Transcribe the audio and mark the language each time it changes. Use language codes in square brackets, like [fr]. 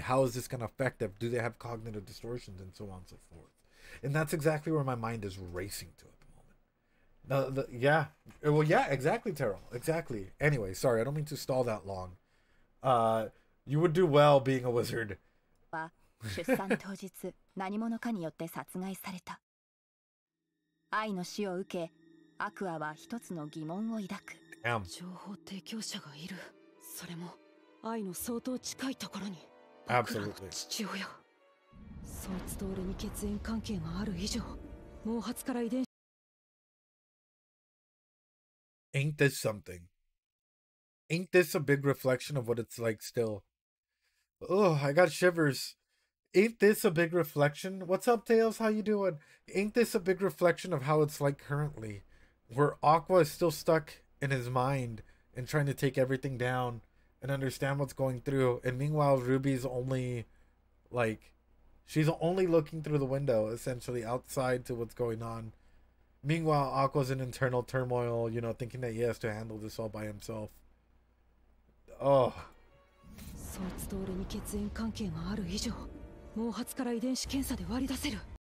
[en] How is this going to affect them? Do they have cognitive distortions, and so on and so forth? And that's exactly where my mind is racing to at the moment. Yeah. Well, yeah, exactly, Terrell. Exactly. Anyway, sorry, I don't mean to stall that long. You would do well being a wizard. [ja] 出産当日、何者かによって殺害された。愛の死を受け、アクアは一つの疑問を抱く。情報提供者がいる。それも愛の相当近いところに。僕らの父親。そいつと俺に血縁関係がある以上、毛髪から遺伝。 [en] Ain't this something? Ain't this a big reflection of what it's like still? Oh, I got shivers. Ain't this a big reflection? What's up, Tails? How you doing? Ain't this a big reflection of how it's like currently? Where Aqua is still stuck in his mind and trying to take everything down and understand what's going through. And meanwhile, Ruby's only, like, she's only looking through the window, essentially, outside to what's going on. Meanwhile, Aqua's in internal turmoil, you know, thinking that he has to handle this all by himself. Oh. [ja] そいつと俺に血縁関係がある以上、毛髪から遺伝子検査で割り出せる。